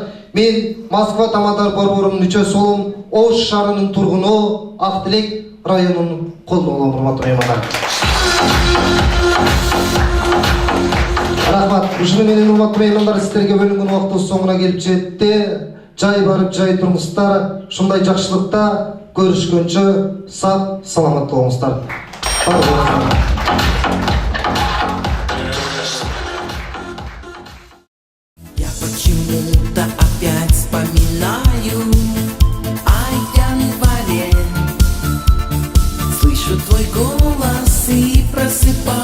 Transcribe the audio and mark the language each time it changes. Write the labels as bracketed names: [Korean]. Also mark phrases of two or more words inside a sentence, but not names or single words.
[Kyrgyz] Мен Москва Тамадар борборунун мүчөсү болом, Ош шаарынын тургуну, Ак Тилек районунун колдону, урматтуу меймандар. Рахмат. Ушуну менен урматтуу меймандар, сиздерге бөлүнгөн убактыбыз соңуна келип жетти. Жай барып жай туруңуздар. Ушундай жакшылыкта көрүшкөнчө сак саламат болуңуздар. [Russian] Я почему-то опять вспоминаю о январе. Слышу твой голос и просыпаюсь.